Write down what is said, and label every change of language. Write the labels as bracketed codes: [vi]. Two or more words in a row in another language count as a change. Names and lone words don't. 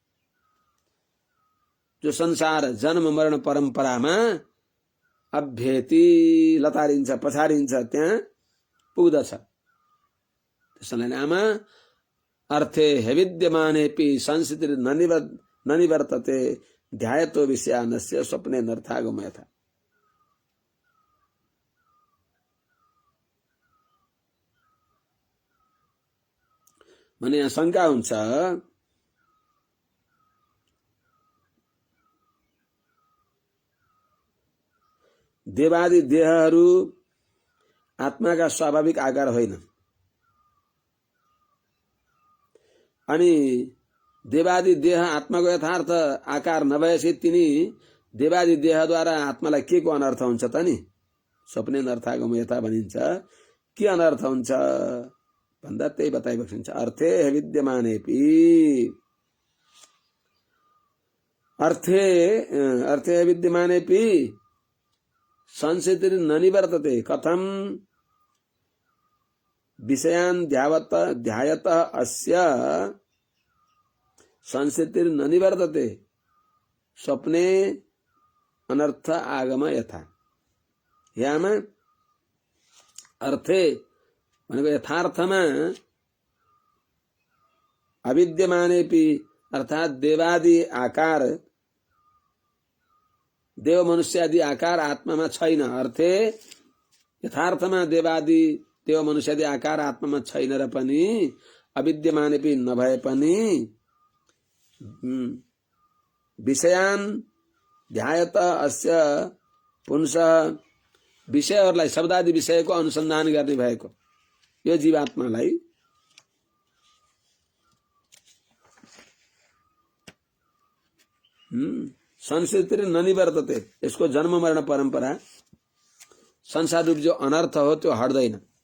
[ne] जो संसार जन्म मरण परम्परामा अभ्येति लतारिन्छ पछारिन्छ त्यहाँ पुग्दछ। [sa] त्यसैले नाम अर्थे विद्यमानेपि संस्थिति न निवर्तते ध्यायतो विषयानस्य स्वप्ने नर्थागमयथा। [ne] भने यहाँ शंका हुन्छ, देवादि देहहरू आत्माका स्वाभाविक आकार होइन अनि देवादि देह आत्माको यथार्थ आकार नभएपछि तिनी देवादि देहद्वारा आत्मालाई के को अनर्थ हुन्छ त नि? [sa] स्वप्ने नर्थागम यथा भनिन्छ। [ne] के अनर्थ हुन्छ भन्दा त्यही बताइबक्सिन्छ। [sa] अर्थे विद्यमानेपि, अर्थे विद्यमानेपि संस्थितिर्न निवर्तते। कथम विषयान् ध्यायत अस्य संस्थितिर्न निवर्तते स्वप्ने अनर्थ आगम यथा। [ne] यामा अर्थे भनेको यथार्थमा अविद्यमानेपि अर्थात देवादि आकार, देव मनुष्यादि आकार आत्मामा छैन। अर्थे यथार्थमा देवादि देव मनुष्यादि आकार आत्मामा छैन र पनि अविद्यमानेपि नभए पनि [sa] विषयान् ध्यायत अस्य पुंसः [ne] विषयहरूलाई शब्दादि विषयको अनुसन्धान गर्ने भएको यो जीवात्मालाई [sa] संस्कृति न निवर्तते। [ne] यसको जन्म मरण परम्परा संसार रूप जो अनर्थ हो त्यो हट्दैन।